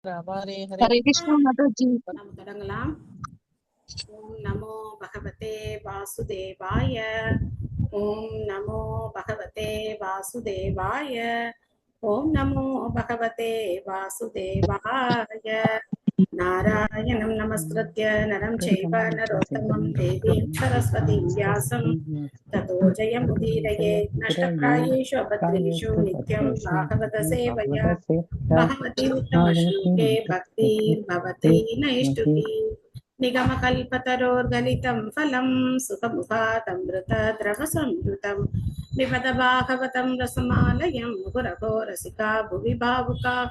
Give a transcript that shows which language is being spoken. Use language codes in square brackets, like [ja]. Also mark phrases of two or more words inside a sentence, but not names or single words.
[hi] हरे कृष्ण माता जी। [ta] நாம் தொடங்கலாம். [sa] ॐ नमो भगवते वासुदेवाय. ॐ नमो भगवते वासुदेवाय. ॐ नमो भगवते वासुदेवाय. नारायणं नमस्कृत्य नरं चैव नरोत्तमम् देवीं सरस्वतीं व्यासं ततो जयमुदीरये नष्टप्रायेषु अभद्रेषु नित्यं भागवत सेवया भगवति उत्तमश्लोके भक्तिर्भवति नैष्टुकी निगमकल्पतरोर्गलितं फलं सुखमुखादमृतद्रवसंयुतं पिबत भागवतं रसमालयं गुरवो रसिका भुवि भावुकाः।